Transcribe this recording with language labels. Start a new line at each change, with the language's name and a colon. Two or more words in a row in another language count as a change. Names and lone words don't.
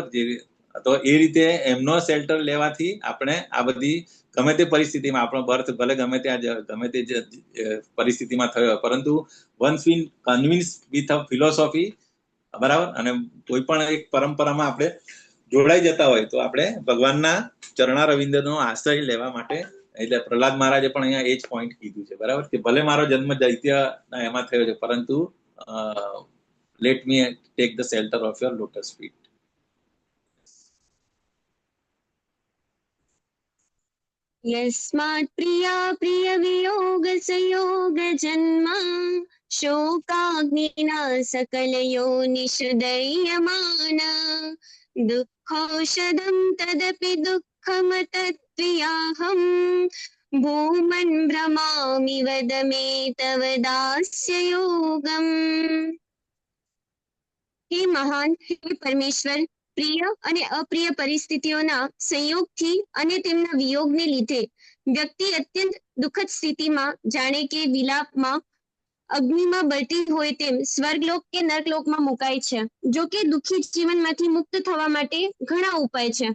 Gujarati: તો એ રીતે એમનો શેલ્ટર લેવાથી આપણે આ બધી ગમે તે પરિસ્થિતિમાં, આપણો બર્થ ભલે ગમે તે પરિસ્થિતિમાં થયો, પરંતુ
English: once we convince with a philosophy,
Gujarati: બરાબર, અને કોઈ પણ એક પરંપરામાં આપણે જોડાઈ જતા હોય તો આપણે ભગવાનના ચરણારવિંદનો આશ્રય લેવા માટે, એટલે પ્રહલાદ મહારાજે પણ અહીંયા એ જ પોઈન્ટ કીધું છે, બરાબર, કે ભલે મારો જન્મ દૈત્યના એમાં થયો છે, પરંતુ
English: let me take the shelter of your lotus feet.
Sanskrit: यस्मात् प्रिया प्रिय वियोग संयोग जन्म शोकाग्निना सकल योनिषुदयमान दुःखौषधं तदपि दुःखमतत्वियाहं भूमन् भ्रमामि वद मे तव दास्य योगम्.
Gujarati: હે મહાન, હે પરમેશ્વર, પ્રિય અને અપ્રિય પરિસ્થિતિઓના સંયોગથી અને તેમના વિયોગને લીધે વ્યક્તિ અત્યંત દુઃખદ સ્થિતિમાં, જાણે કે વિલાપમાં અગ્નિમાં બળતી હોય તેમ સ્વર્ગલોક કે નર્કલોકમાં મુકાય છે. જો કે દુઃખી જીવનમાંથી મુક્ત થવા માટે ઘણા ઉપાય છે.